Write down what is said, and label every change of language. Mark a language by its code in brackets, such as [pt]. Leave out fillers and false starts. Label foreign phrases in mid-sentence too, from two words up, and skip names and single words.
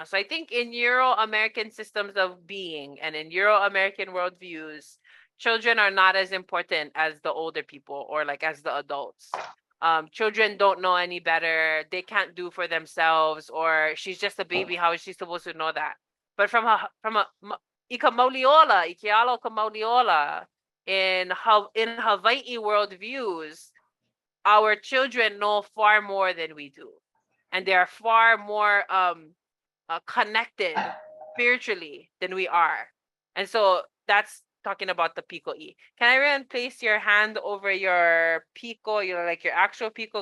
[en] So I think in Euro-American systems of being and in Euro-American worldviews, children are not as important as the older people or like as the adults. Children don't know any better. They can't do for themselves, or she's just a baby. How is she supposed to know that? But from a [haw] ika Mauli Ola, ikialo ka Mauli Ola, [en] in Hawaiʻi worldviews, our children know far more than we do, and they are far more connected spiritually than we are. And so that's talking about the Piko E. Can everyone place your hand over your Piko, like your actual Piko?